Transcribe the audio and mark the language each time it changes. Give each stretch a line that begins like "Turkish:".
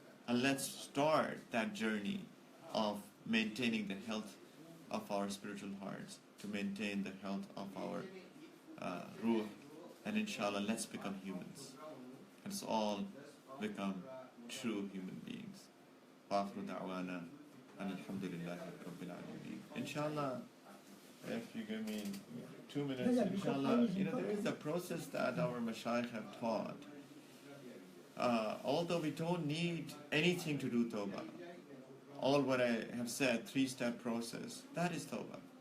English: And let's start that journey of maintaining the health of our spiritual hearts, to maintain the health of our ruh. And inshallah, let's become humans. Let's all become true human beings.
Arabic: وآخر دعوانا أن الحمد لله رب العالمين.
English: Inshallah, if you give me 2 minutes, inshallah, there is a process that our Mashaykh have taught. Although we don't need anything to do tawbah, all what I have said, 3-step process, that is tawbah.